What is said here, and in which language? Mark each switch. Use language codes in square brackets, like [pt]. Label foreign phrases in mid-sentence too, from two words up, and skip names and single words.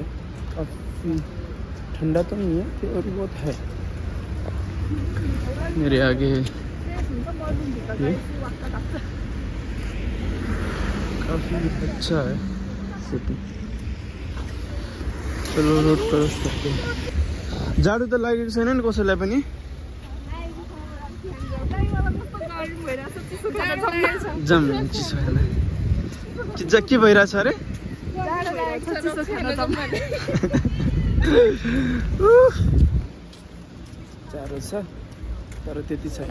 [hi] काफ़ी ठंडा तो नहीं है, थोड़ी बहुत है। मेरे आगे ये काफ़ी अच्छा है सिटी। चलो [en] road cross [hi] करते हैं। [ne] जाडो त लागेको छैन नि कसैलाई पनि। जाम चिसो खाना के भइरहेछ अरे? जाडो छ तर त्यति छैन।